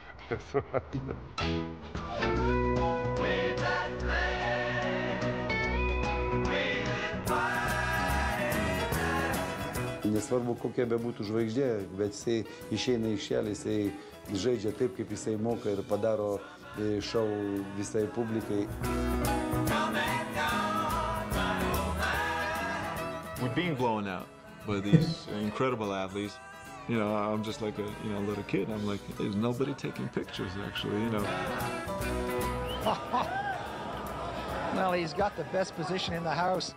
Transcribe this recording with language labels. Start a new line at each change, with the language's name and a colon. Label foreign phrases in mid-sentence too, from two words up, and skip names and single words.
Lithuanian: Nesvarbu, kokia bebūtų žvaigždė, bet jisai išeina iš šelį, jisai žaidžia taip, kaip jisai moka ir padaro šou visai publikai.
English: We're being blown out by these incredible athletes. You know, I'm just like a little kid. I'm like, there's nobody taking pictures, actually, you know. Well, he's got the best position in the house.